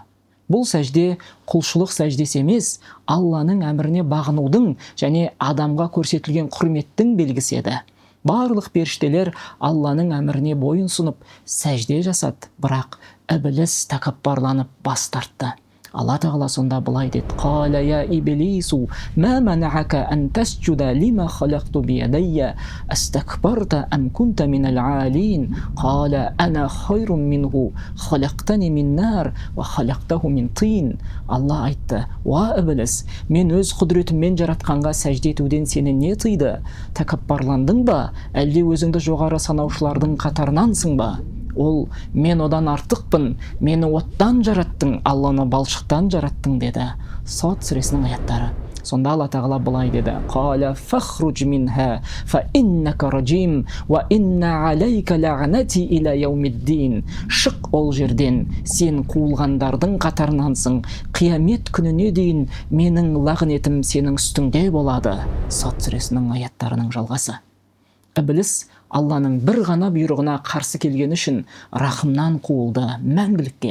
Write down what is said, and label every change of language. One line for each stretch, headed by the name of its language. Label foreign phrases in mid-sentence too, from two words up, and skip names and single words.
Kazakh: Бұл сәжде құлшылық сәждесі емес, Алланың әміріне бағынудың және адамға көрсетілген құрметтің белгісі еді. Барлық періштелер Алланың әміріне бойынсынып сәжде жасады, бірақ Ібліс тәкаппарланып бас тартты. Алла тағала сонда былай деді:
Arabic: «قال يا إبليس ما منعك أن تسجد لما خلقت بيدي أستكبرت أم كنت من العالين قال أنا خير منه خلقتني من نار وخلقته من طين».
Kazakh: Алла айтты: «Уа Ібліс, мен өз құдіретіммен жаратқанға сәжде етуден сені не тыйды? Тәкаппарландың ба, әлде өзіңді жоғары санаушылардың қатарынансың ба? Ол мен одан артықпын, мені оттан жараттың, Алланы балшықтан жараттың» деді. Сот сүресінің аяттары. Сонда Алла тағала былай деді:
Arabic: «قال فاخرج منها فإنك رجيم وإن عليك لعنتي إلى يوم الدين».
Kazakh: Шық ол жерден, сен қуылғандардың қатарынансың, қиямет күніне дейін менің лағнетім сенің үстіңде болады. Сот сүресінің аяттарының жалғасы. Ібліс Алланың бір ғана бұйрығына қарсы келген үшін рахымнан қуылды мәңгілікке.